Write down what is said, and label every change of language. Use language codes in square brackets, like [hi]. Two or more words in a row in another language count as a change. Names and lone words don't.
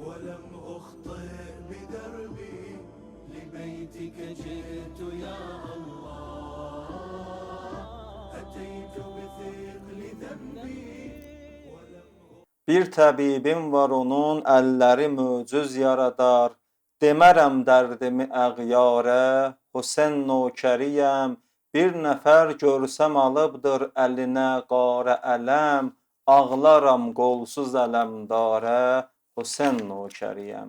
[ar] ولم أخطئ بدربي لبيتك جئت يا الله أتيت بثقل ذنبي [az] Bir təbibim var onun, əlləri möcüz yaradar. Demərəm dərdimi əğyarə, Hüseyn nökəriyəm. Bir nəfər görsəm alıbdır əlinə qarə ələm. Ağlaram qolsuz ələmdarə, Hüseyn nökəriyəm.